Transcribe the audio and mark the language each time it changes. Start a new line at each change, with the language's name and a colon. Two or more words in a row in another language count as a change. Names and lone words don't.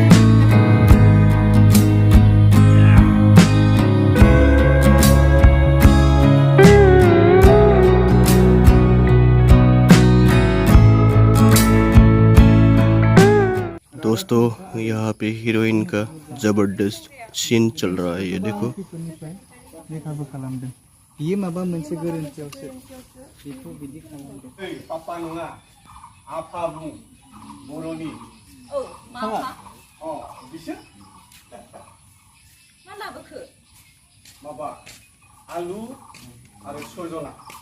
Hindi: दोस्तों यहाँ पे हीरोइन का जबरदस्त सीन चल रहा है, ये देखो।
Bodo: ये माबा मोनसे गोरोन्थियावसो बेखौ बिदि खालामदों। पापा नङा आफा बुं बर'नि। औ माफा। बिसोर मा लाबोखो? माबा आलु आरो सजना।